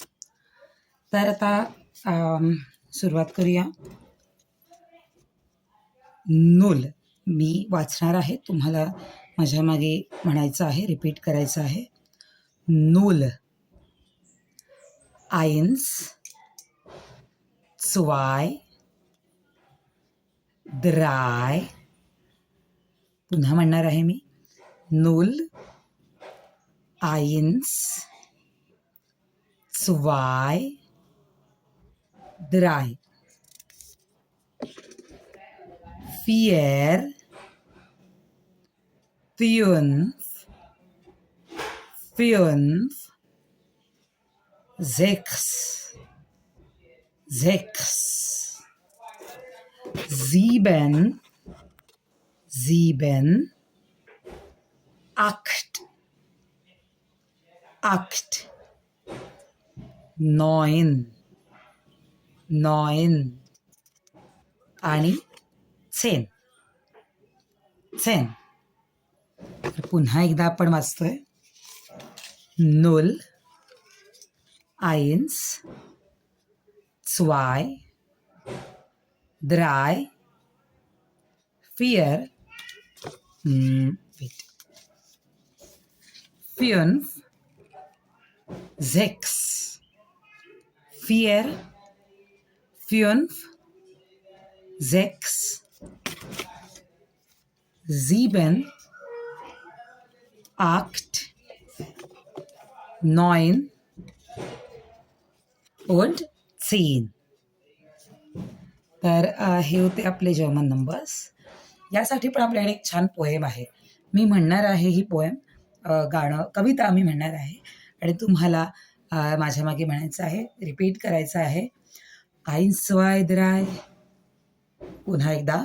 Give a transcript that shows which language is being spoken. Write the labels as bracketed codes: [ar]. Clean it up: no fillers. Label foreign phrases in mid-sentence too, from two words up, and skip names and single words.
[mr] तर आता सुरुवात करूया. [de] नूल. [mr] मी वाचणार आहे, तुम्हाला माझ्या मागे म्हणायचं आहे, रिपीट करायचं आहे. [de] Null. Eins. zwei. drei. [mr] पुन्हा म्हणणार आहे मी. नूल. [de] आयन्स. zwei. drei. vier. fünf. sechs. sieben. acht. neun. [mr] आणि 10. तर पुन्हा एकदा आपण वाचतोय. [de] Null. Eins. zwei. drei. vier. fünf. sechs. sieben. acht. neun. und 10. [mr] तर हे होते आपले [en] German numbers. [mr] यासाठी पण आपल्याकडे एक छान पोएम आहे. मी म्हणणार आहे ही पोएम, कविता मी म्हणणार आहे आणि तुम्हाला माझ्या मागे म्हणायचं आहे, रिपीट करायचं आहे. 1, 2, 3. पुन्हा एकदा.